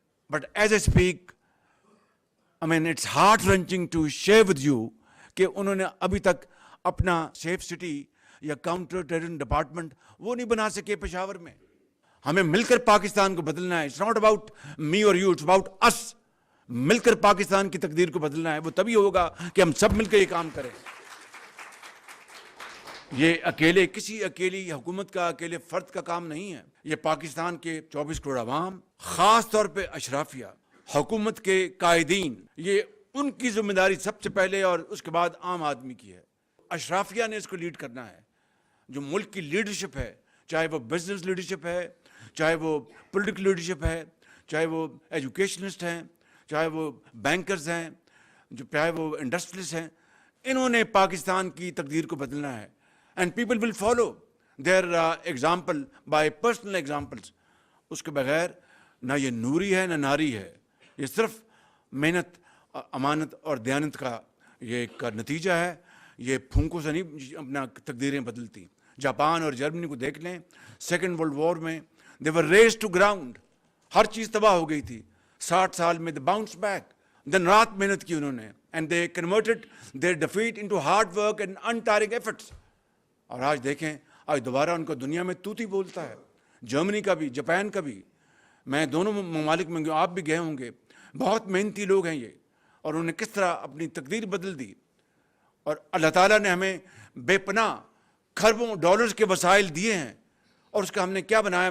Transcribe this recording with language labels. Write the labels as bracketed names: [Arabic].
[English] But as I speak, I mean, it's heart-wrenching to share with you [Urdu] کہ انہوں نے ابھی تک اپنا سیف سٹی یا کاؤنٹر ٹیررزم ڈپارٹمنٹ وہ نہیں بنا سکے پشاور میں. ہمیں مل کر پاکستان کو بدلنا ہے. [English] It's not about me or you, it's about us. [Urdu] مل کر پاکستان کی تقدیر کو بدلنا ہے. وہ تبھی ہوگا کہ ہم سب مل کر یہ کام کریں. یہ اکیلے کسی اکیلی حکومت کا, اکیلے فرد کا کام نہیں ہے. یہ پاکستان کے 24 کروڑ عوام, خاص طور پہ اشرافیہ, حکومت کے قائدین, یہ ان کی ذمہ داری سب سے پہلے, اور اس کے بعد عام آدمی کی ہے. اشرافیہ نے اس کو لیڈ کرنا ہے. جو ملک کی لیڈرشپ ہے, چاہے وہ بزنس لیڈرشپ ہے, چاہے وہ پولیٹیکل لیڈرشپ ہے, چاہے وہ ایجوکیشنسٹ ہیں, چاہے وہ بینکرز ہیں, چاہے وہ انڈسٹریلسٹ ہیں, انہوں نے پاکستان کی تقدیر کو بدلنا ہے. [English] And people will follow. their example by personal examples. [Urdu] اس کے بغیر نہ یہ نوری ہے نہ ناری ہے. یہ صرف محنت, امانت اور دیانت کا یہ ایک نتیجہ ہے. یہ پھونکوں سے نہیں اپنا تقدیریں بدلتی. جاپان اور جرمنی کو دیکھ لیں, سیکنڈ ورلڈ وار میں [English] they were razed to ground. [Urdu] ہر چیز تباہ ہو گئی تھی. 60 سال میں [English] they bounced back. [Urdu] دن رات محنت کی انہوں نے, [English] and they converted their defeat into hard work and untiring efforts. [Urdu] اور آج دیکھیں, آج دوبارہ ان کو دنیا میں توتی بولتا ہے. جرمنی کا بھی, جاپان کا بھی. میں دونوں ممالک میں گیا, آپ بھی گئے ہوں گے. بہت محنتی لوگ ہیں یہ, اور انہوں نے کس طرح اپنی تقدیر بدل دی. اور اللہ تعالیٰ نے ہمیں بے پناہ کھربوں ڈالرز کے وسائل دیے ہیں, اور اس کا ہم نے کیا بنایا.